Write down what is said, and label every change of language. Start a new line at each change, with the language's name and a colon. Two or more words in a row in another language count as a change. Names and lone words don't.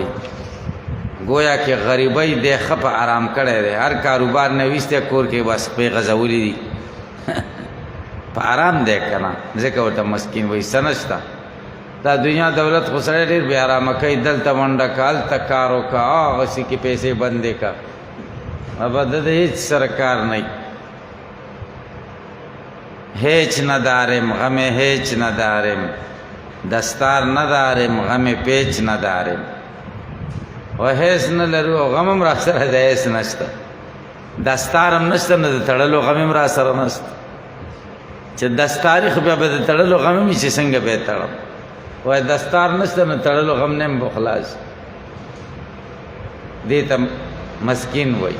Pashto: گویا کې غریبۍ دی ښه په آرام کړی دی، هر کاروبار نه ویستی کور کې بس پې غځولي دي په آرام دی که نه، ځکه ورته مسکین وایي. څه نشته، دا دنیا دولت خو سړی ډېر بې آرامه کوي، دلته منډه که هلته کار وکړه، هغسې کې پیسې بندې که، ابا د هېڅ سره کار نه وي.
Persian: هیچ ندارم غم هیچ ندارم، دستار ندارم غم پیچ ندارم.
Pashto: و هیڅ نه لرو او غم هم را سره د هیڅ نشته، دستار هم نشته، نه د تړلو غم هم را سره نشته. چې دستاري خو بیا به د تړلو غم هم چې څنګه به یې تړم، وایي دستار نشته نو تړلو غم نه هم به خلاص. دې ته مسکین وایي.